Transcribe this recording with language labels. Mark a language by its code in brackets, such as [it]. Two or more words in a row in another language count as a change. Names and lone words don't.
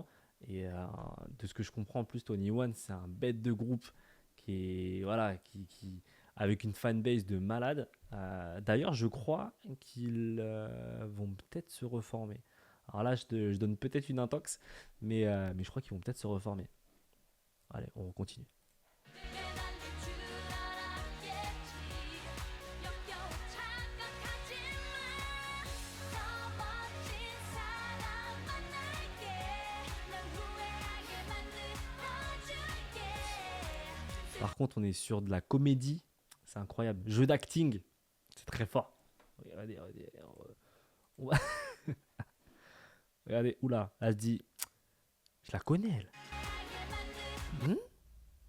[fr] Et de ce que je comprends, en plus, Tony One, c'est un bête de groupe qui est, voilà, avec une fanbase de malade. D'ailleurs, je crois qu'ils vont peut-être se reformer. Alors là, je donne peut-être une intox, mais je crois qu'ils vont peut-être se reformer. Allez, on continue. [ko] 난 줄 알았겠지 역겨워 착각하지 마더 멋진 사람 만날게 널 후회하게 만들어줄게. [fr] Par contre, on est sur de la comédie. C'est incroyable. Jeu d'acting. C'est très fort. Regardez, regardez. On va- Regardez, oula, elle se dit, je la connais, elle. Hmm.